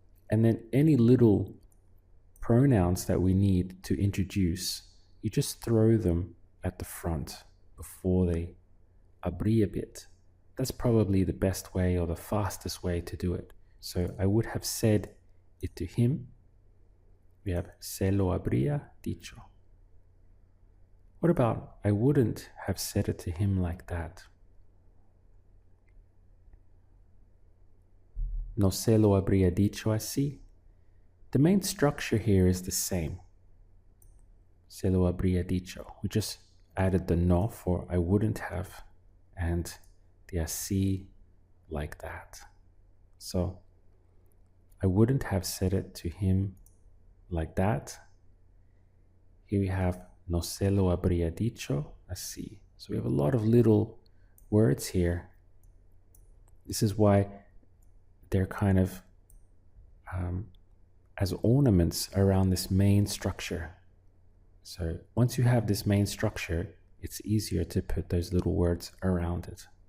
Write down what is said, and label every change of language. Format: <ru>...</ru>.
<en>And then any little pronouns that we need to introduce, you just throw them at the front before the habría bit. That's probably the best way or the fastest way to do it. So I would have said it to him. We have</en> <es>se lo habría dicho.</es> <en>What about I wouldn't have said it to him like that?</en> <es>No se lo habría dicho así.</es> <en>The main structure here is the same.</en> <es>Se lo habría dicho.</es> <en>We just added the no for I wouldn't have and the así like that. So I wouldn't have said it to him like that. Here we have</en> <es>no se lo habría dicho así.</es> <en>So we have a lot of little words here. This is why they're kind of as ornaments around this main structure. So once you have this main structure, it's easier to put those little words around it.</en>